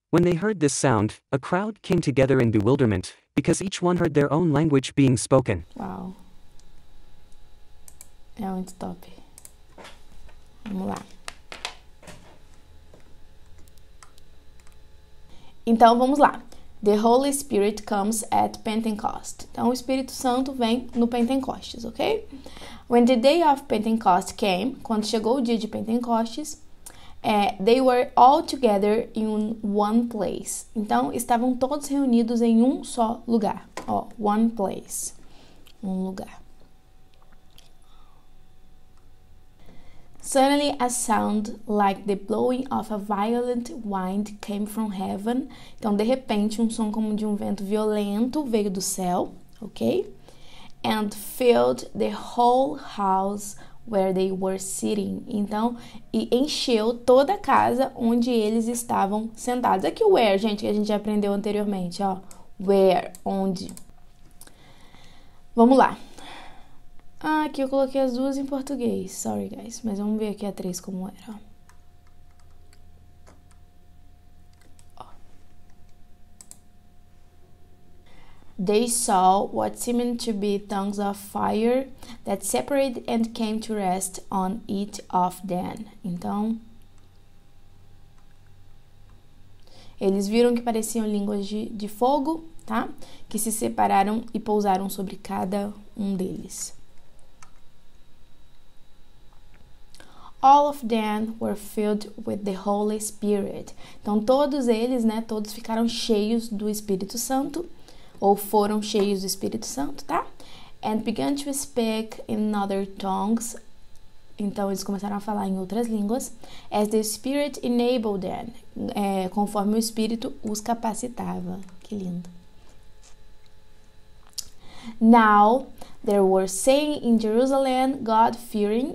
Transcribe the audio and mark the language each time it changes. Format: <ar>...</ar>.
<en>When they heard this sound, a crowd came together in bewilderment, because each one heard their own language being spoken. Uau!</en> <pt>É muito top. Vamos lá. Então, vamos lá.</pt> <en>The Holy Spirit comes at Pentecost.</en> <pt>Então, o Espírito Santo vem no Pentecostes, ok?</pt> <en>When the day of Pentecost came,</en> <pt>quando chegou o dia de Pentecostes,</pt> <en>they were all together in one place.</en> <pt>Então, estavam todos reunidos em um só lugar. Ó, one place. Um lugar.</pt> <en>Suddenly a sound like the blowing of a violent wind came from heaven.</en> <pt>Então, de repente, um som como de um vento violento veio do céu, ok?</pt> <en>And filled the whole house where they were sitting.</en> <pt>Então, e encheu toda a casa onde eles estavam sentados. Aqui o where, gente, que a gente já aprendeu anteriormente, ó. Where, onde. Vamos lá. Ah, aqui eu coloquei as duas em português.</pt> <en>Sorry, guys.</en> <pt>Mas vamos ver aqui a 3 como era, ó.</pt> <en>They saw what seemed to be tongues of fire that separated and came to rest on each of them.</en> <pt>Então, eles viram que pareciam línguas de fogo, tá? Que se separaram e pousaram sobre cada um deles.</pt> <en>All of them were filled with the Holy Spirit.</en> <pt>Então, todos eles, né, todos ficaram cheios do Espírito Santo, ou foram cheios do Espírito Santo, tá?</pt> <en>And began to speak in other tongues.</en> <pt>Então, eles começaram a falar em outras línguas.</pt> <en>As the Spirit enabled them.</en> <pt>Conforme o Espírito os capacitava. Que lindo.</pt> <en>Now, they were staying in Jerusalem, God-fearing.</en>